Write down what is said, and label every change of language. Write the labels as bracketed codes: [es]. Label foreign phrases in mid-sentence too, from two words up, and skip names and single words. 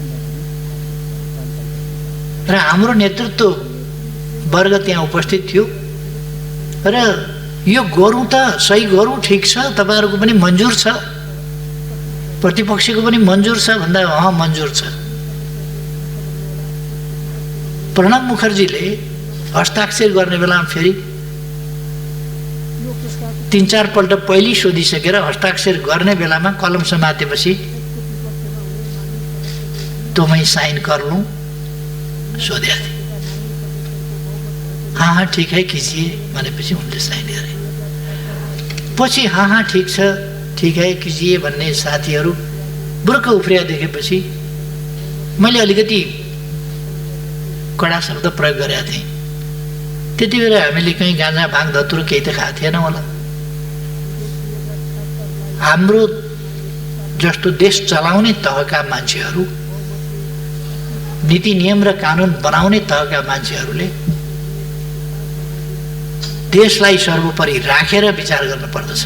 [ne] र हाम्रो नेतृत्व वर्ग त्यहाँ उपस्थित थियो र यो गरौँ त, सही गरौँ, ठिक छ, तपाईहरुको पनि मन्जुर छ, प्रतिपक्षको पनि मन्जुर छ भन्दा मन्जुर छ। प्रणब मुखर्जीले हस्ताक्षर गर्ने बेलामा फेरि 3-4 पल्ट पहिले सोधिसकेर हस्ताक्षर गर्ने बेलामा कलम समातेपछि [hi] तो मैं साइन कर लूं, [ne] सोध्या थिए। [hi] हाँ ठीक है कीजिए [ne] भनेपछि उनले साइन गरे। पछि [hi] हाँ ठीक है कीजिए [ne] भन्ने साथीहरू बुर्क उफ्रिया देखेपछि मैले अलिकति कडा शब्द प्रयोग गरेका थिएँ। त्यति बेला हामीले कहीँ गाँजा भाङ धतुरो केही त खाएको थिएन होला। हाम्रो जस्तो देश चलाउने तहका मान्छेहरू, नीति नियम र कानुन बनाउने तहका मान्छेहरूले देशलाई सर्वोपरि राखेर विचार गर्न पर्दछ।